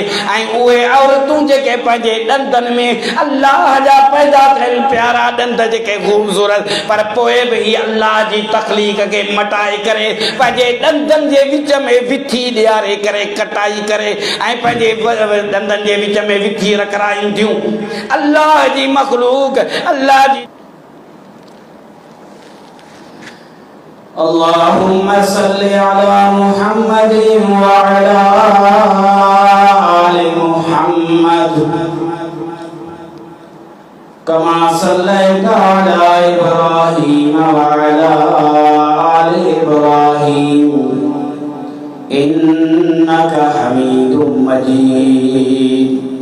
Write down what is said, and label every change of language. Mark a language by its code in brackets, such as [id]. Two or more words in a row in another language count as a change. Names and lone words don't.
[sd] ऐं उहे औरतूं जेके पंहिंजे ॾंदनि में अल्लाह जा पैदा थियल प्यारा ॾंद जेके खूबसूरत, पर पोइ बि ही अल्लाह जी तख़लीक़ के मटाए करे पंहिंजे ॾंदनि जे विच में विथी ॾियारे करे कटाई करे ऐं पंहिंजे ॾंदनि जे विच में विथी रखराईंदियूं। अल्लाह जी मखलूक, अल्लाह जी। [ar] اللهم صل على محمد وعلى آل محمد كما صليت على إبراهيم وعلى آل إبراهيم إنك حميد مجيد.